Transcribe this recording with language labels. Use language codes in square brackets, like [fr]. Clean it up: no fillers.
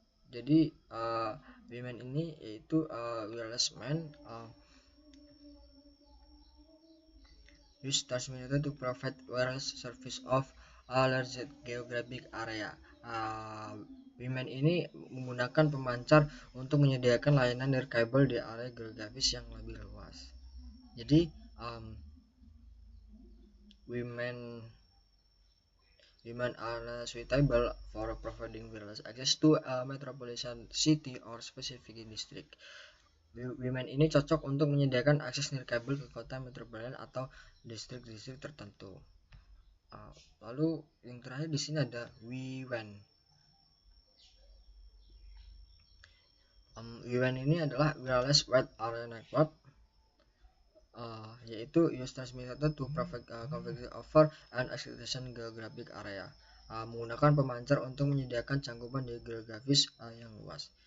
[en] Jadi WMAN [id] ini yaitu [en] wireless MAN use transmitter to provide wireless service of a large geographic area. [id] WMAN ini menggunakan pemancar untuk menyediakan layanan nirkabel di area geografis yang lebih luas. [en] Jadi WMAN are suitable for providing wireless access to a metropolitan city or specific district. [id] WMAN ini cocok untuk menyediakan akses nirkabel ke kota metropolitan atau distrik-distrik tertentu. Lalu yang terakhir di sini ada WWAN. [en] WWAN [id] ini adalah [en] wireless wide area network, yaitu use transmitter to provide coverage over an extension geographic area, [id] menggunakan pemancar untuk menyediakan cangkupan di geografis yang luas.